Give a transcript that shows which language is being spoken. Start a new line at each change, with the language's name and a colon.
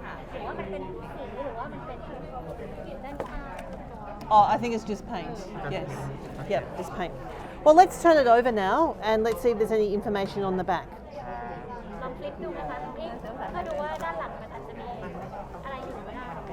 Thai: หรือว่ามันเป็นสีหรือว่ามันเป็นกลิ่นด้านข้าง
English: Oh, I think it's just paint. Yes. Yep, it's paint. Well, let's turn it over now and let's see if there's any information on the back.
Thai: ลองคลิกดูนะคะน้องอิงเพื่อดูว่าด้านหลังมันอาจจะมีอะไรอยู่ก็ได้